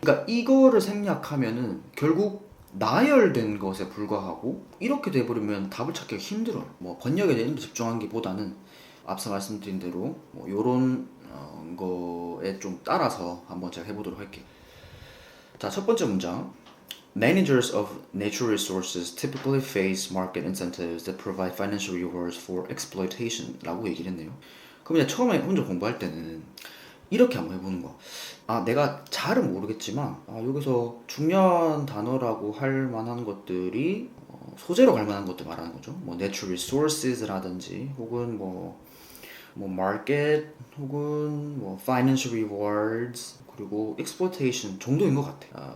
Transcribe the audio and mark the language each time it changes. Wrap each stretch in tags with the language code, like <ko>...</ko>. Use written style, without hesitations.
<ko>그러니까 이거를 생략하면은 결국 나열된 것에 불과하고, 이렇게 돼버리면 답을 찾기가 힘들어요. 뭐 번역에 대해 집중한 게보다는 앞서 말씀드린 대로 뭐 요런 거에 좀 따라서 한번 제가 해보도록 할게요. 자, 첫 번째 문장.</ko> <en>Managers of natural resources typically face market incentives that provide financial rewards for exploitation</en> <ko>라고 얘기를 했네요. 그럼 이제 처음에 혼자 공부할 때는 이렇게 한번 해보는 거. 내가 잘은 모르겠지만 여기서 중요한 단어라고 할 만한 것들이 소재로 갈 만한 것들 말하는 거죠. 뭐 natural resources라든지 혹은 뭐 market 혹은 뭐 financial rewards 그리고 exploitation 정도인 것 같아.</ko>